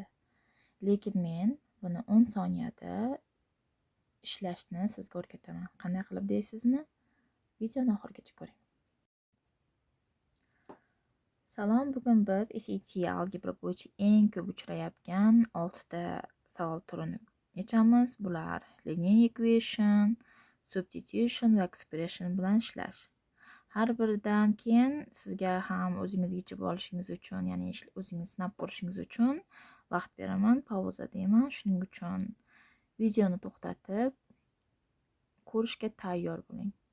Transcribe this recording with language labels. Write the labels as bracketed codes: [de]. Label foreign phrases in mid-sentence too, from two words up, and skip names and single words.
[uz] Lekin men buni 10 soniyada ishlashni sizga o'rgataman. Qanday qilib deysizmi? Videoni oxirigacha ko'ring. Salom, bugun biz SAT algebra bo'yicha eng ko'p uchrayotgan 6 ta savol turini yechamiz. Bular [en] linear equation, [uz] substitution va expression bilan ishlash. Har biridan keyin sizga ham o'zingiz yechib olishingiz uchun, ya'ni o'zingiz sinab ko'rishingiz uchun vaqt beraman, pauza deyman. Shuning uchun videoni to'xtatib ko'rishga tayyor bo'ling.